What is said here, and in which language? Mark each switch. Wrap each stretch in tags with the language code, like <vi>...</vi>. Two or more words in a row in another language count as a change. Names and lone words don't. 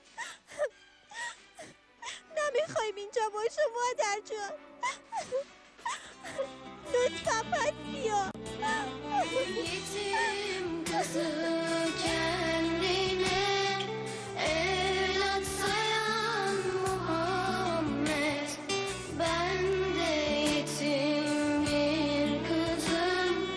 <fa>نمیخوایم اینجا باشم مادر جان. لطفا پس بیا.</fa> <tr>Yetim kızı kendine evlat sayan Muhammed. Ben de yetim bir kızım.</tr>